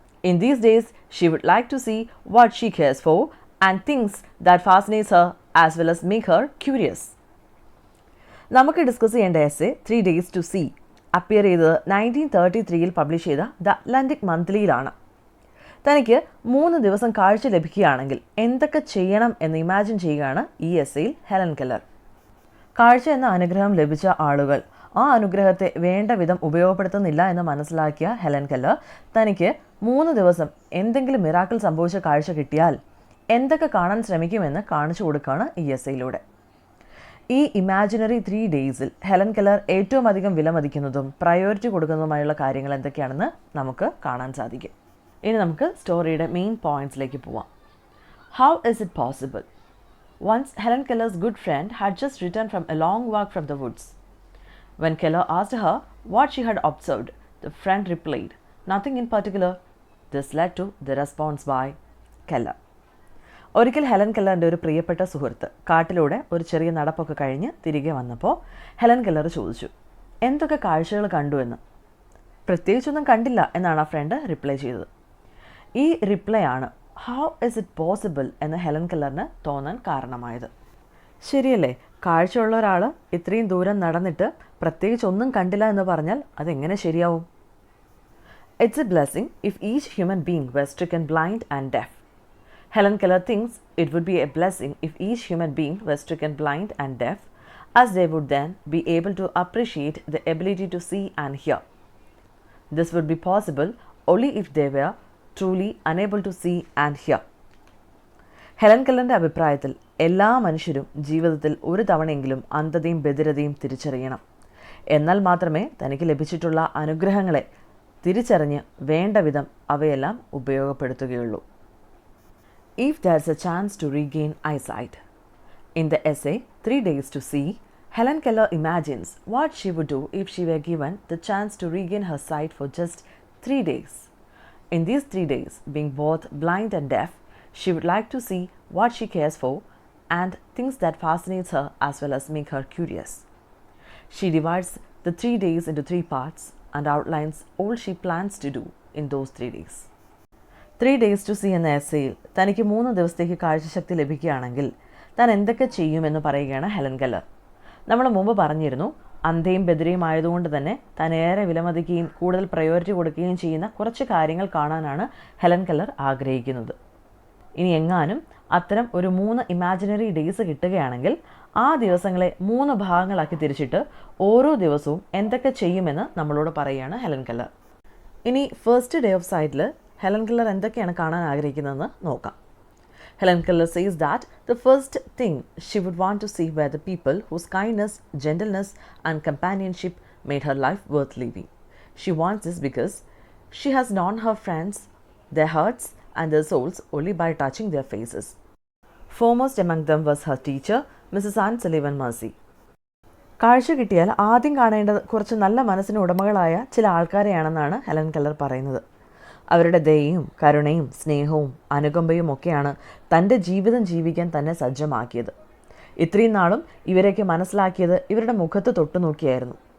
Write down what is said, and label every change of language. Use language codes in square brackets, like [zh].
[en] In these days, she would like to see what she cares for and things that fascinates her as well as make her curious. [ml] നമുക്ക് discuss ചെയ്യേണ്ട essay 3 Days to See appear ചെയ്തത് 1933 publish ചെയ്ത the Atlantic മന്ത്ലിയിലാണ്. തനിക്ക് 3 ദിവസം കാഴ്ച ലഭിക്കുകയാണെങ്കിൽ എന്തൊക്കെ ചെയ്യണം എന്ന് ഇമാജിൻ ചെയ്യുകയാണ് ഈ എസ്സേയിൽ ഹെലൻ കെല്ലർ. കാഴ്ച എന്ന അനുഗ്രഹം ലഭിച്ച ആളുകൾ ആ അനുഗ്രഹത്തെ വേണ്ട വിധം ഉപയോഗപ്പെടുത്തുന്നില്ല എന്ന് മനസ്സിലാക്കിയ ഹെലൻ കെല്ലർ തനിക്ക് 3 ദിവസം എന്തെങ്കിലും മിറാക്കിൾ സംഭവിച്ച കാഴ്ച കിട്ടിയാൽ എന്തൊക്കെ കാണാൻ ശ്രമിക്കുമെന്ന് കാണിച്ചു കൊടുക്കുകയാണ് ഈ എസ്സേയിലൂടെ. ഈ ഇമാജിനറി 3 ഡേയ്സിൽ ഹെലൻ കെല്ലർ ഏറ്റവും അധികം വിലമതിക്കുന്നതും പ്രയോറിറ്റി കൊടുക്കുന്നതുമായുള്ള കാര്യങ്ങൾ എന്തൊക്കെയാണെന്ന് നമുക്ക് കാണാൻ സാധിക്കും. ഇനി നമുക്ക് സ്റ്റോറിയുടെ മെയിൻ പോയിന്റ്സിലേക്ക് പോവാം. [en] How is it possible? Once Helen Keller's good friend had just returned from a long walk from the woods. When Keller asked her what she had observed, the friend replied, "Nothing in particular." This led to the response by Keller. [ml] ഒരിക്കൽ Helen കെല്ലറിൻ്റെ ഒരു പ്രിയപ്പെട്ട സുഹൃത്ത് കാട്ടിലൂടെ ഒരു ചെറിയ നടപ്പൊക്കെ കഴിഞ്ഞ് തിരികെ വന്നപ്പോൾ ഹെലൻ കെല്ലർ ചോദിച്ചു, എന്തൊക്കെ കാഴ്ചകൾ കണ്ടു എന്ന്. പ്രത്യേകിച്ചൊന്നും കണ്ടില്ല എന്നാണ് ആ ഫ്രണ്ട് റിപ്ലൈ ചെയ്തത്. ഈ റിപ്ലൈ ആണ് [en] how is it possible [ml] എന്ന് ഹെലൻ കെല്ലറിന് തോന്നാൻ കാരണമായത്. ശരിയല്ലേ, കാഴ്ചയുള്ള ഒരാൾ ഇത്രയും ദൂരം നടന്നിട്ട് പ്രത്യേകിച്ചൊന്നും കണ്ടില്ല എന്ന് പറഞ്ഞാൽ അതെങ്ങനെ ശരിയാവും? [en] It's a blessing if each human being were stricken blind and deaf. Helen Keller thinks it would be a blessing if each human being were stricken blind and deaf, as they would then be able to appreciate the ability to see and hear. This would be possible only if they were truly unable to see and hear. [ml] Helen കെല്ലറിൻ്റെ അഭിപ്രായത്തിൽ എല്ലാ മനുഷ്യരും ജീവിതത്തിൽ ഒരു തവണയെങ്കിലും അന്ധതയും ബധിരതയും തിരിച്ചറിയണം. എന്നാൽ മാത്രമേ തനിക്ക് ലഭിച്ചിട്ടുള്ള അനുഗ്രഹങ്ങളെ തിരിച്ചറിഞ്ഞ് വേണ്ട വിധം അവയെല്ലാം ഉപയോഗപ്പെടുത്തുകയുള്ളൂ. [en] If there's a chance to regain eyesight. In the essay 3 Days to See, Helen Keller imagines what she would do if she were given the chance to regain her sight for just 3 days. In these 3 days, being both blind and deaf, she would like to see what she cares for and things that fascinates her as well as make her curious. She divides the 3 days into 3 parts and outlines all she plans to do in those 3 days. [ml] 3 Days to See എന്ന എസ്സേയിൽ തനിക്ക് 3 ദിവസത്തേക്ക് കാഴ്ചശക്തി ലഭിക്കുകയാണെങ്കിൽ താൻ എന്തൊക്കെ ചെയ്യുമെന്ന് പറയുകയാണ് Helen Keller. നമ്മൾ മുമ്പ് പറഞ്ഞിരുന്നു, അന്ധയും ബധിരയും ആയതുകൊണ്ട് തന്നെ താൻ ഏറെ വിലമതിക്കുകയും കൂടുതൽ പ്രയോറിറ്റി കൊടുക്കുകയും ചെയ്യുന്ന കുറച്ച് കാര്യങ്ങൾ കാണാനാണ് ഹെലൻ കെല്ലർ ആഗ്രഹിക്കുന്നത്. ഇനി എങ്ങാനും അത്തരം ഒരു 3 ഇമാജിനറി ഡേയ്സ് കിട്ടുകയാണെങ്കിൽ ആ ദിവസങ്ങളെ 3 ഭാഗങ്ങളാക്കി തിരിച്ചിട്ട് ഓരോ ദിവസവും എന്തൊക്കെ ചെയ്യുമെന്ന് നമ്മളോട് പറയുകയാണ് ഹെലൻ കെല്ലർ. ഇനി ഫസ്റ്റ് ഡേ ഓഫ് സൈറ്റിൽ ഹെലൻ കെല്ലർ എന്തൊക്കെയാണ് കാണാൻ ആഗ്രഹിക്കുന്നതെന്ന് നോക്കാം. [en] Helen Keller says that the first thing she would want to see were the people whose kindness, gentleness and companionship made her life worth living. She wants this because she has known her friends, their hearts and their souls only by touching their faces. Foremost among them was her teacher, Mrs. Anne Sullivan Mercy. [ml] കാഴ്ച കിട്ടിയാൽ ആദ്യം കാണേണ്ടത് കുറച്ച് നല്ല മനസ്സിന് ഉടമകളായ ചില ആൾക്കാരെയാണെന്നാണ് Helen Keller പറയുന്നത്. അവരുടെ ദയയും കരുണയും സ്നേഹവും അനുകമ്പയും ഒക്കെയാണ് തൻ്റെ ജീവിതം ജീവിക്കാൻ തന്നെ സജ്ജമാക്കിയത്. ഇത്രയും നാളും ഇവരെയൊക്കെ മനസ്സിലാക്കിയത് ഇവരുടെ മുഖത്ത് തൊട്ടു നോക്കിയായിരുന്നു.